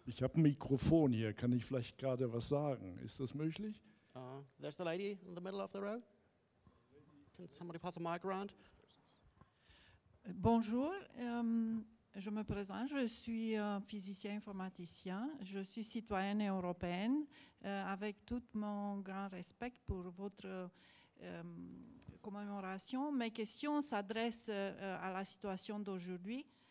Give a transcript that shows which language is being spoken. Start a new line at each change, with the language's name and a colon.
German: Ich habe ein Mikrofon hier. Kann ich vielleicht gerade was sagen? Ist das möglich?
English: There's the lady in the middle of the row. Can somebody pass a mic around?
French: Bonjour, je me présente, je suis physicien informaticien, je suis citoyenne européenne, avec tout mon grand respect pour votre commémoration. Mes questions s'adressent à la situation d'aujourd'hui.